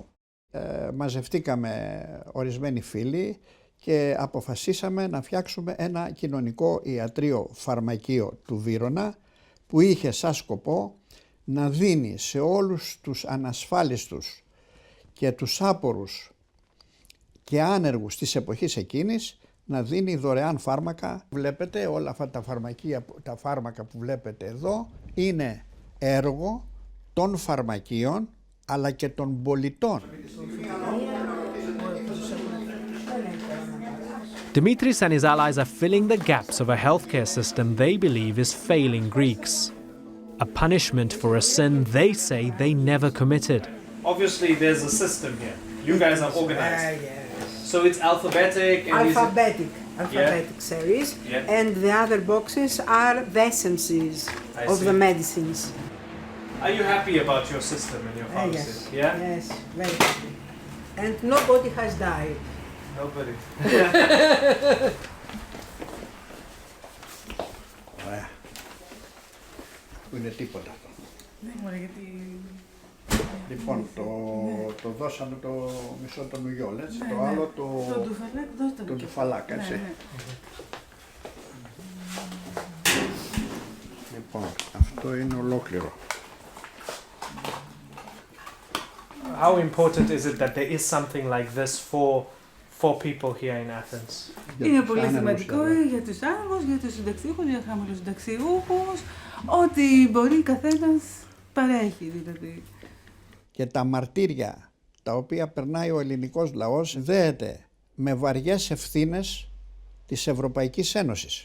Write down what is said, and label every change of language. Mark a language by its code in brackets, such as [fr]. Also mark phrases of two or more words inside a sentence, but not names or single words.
[el] Μαζευτήκαμε ορισμένοι φίλοι και αποφασίσαμε να φτιάξουμε ένα κοινωνικό ιατρείο φαρμακείο του Βύρωνα που είχε σαν σκοπό να δίνει σε όλους τους ανασφάλιστους και τους άπορους και άνεργους της εποχής εκείνης να δίνει δωρεάν φάρμακα. Βλέπετε όλα αυτά τα φάρμακα που βλέπετε εδώ είναι έργο των φαρμακείων αλλά και των πολιτών. [en] Dimitris and his allies are filling the gaps of a healthcare system they believe is failing Greeks. A punishment for a sin they say they never committed. Obviously there's a system here. You guys are organized. Yes. So it's alphabetic and alphabetic series, and the other boxes are the essences of the medicines. Are you happy about your system and your pharmacy? Yes. Yeah? Yes, very happy. And nobody has died. Nobody. [el] Ωραία. Που είναι τίποτα αυτό. Λοιπόν, το δώσαμε το μισό των ουγιόλ, έτσι, το άλλο το ντουφαλάκ, έτσι. Λοιπόν, αυτό είναι ολόκληρο. [en] How important is it that there is something like this for people here in Athens? [el] Είναι πολύ σημαντικό για τους άνεργους, για τους συνταξιούχους, για χαμηλούς συνταξιούχους, ότι μπορεί καθένας παρέχει δηλαδή. Και τα μαρτύρια τα οποία περνάει ο ελληνικός λαός δέεται με βαριές ευθύνες της Ευρωπαϊκής Ένωσης.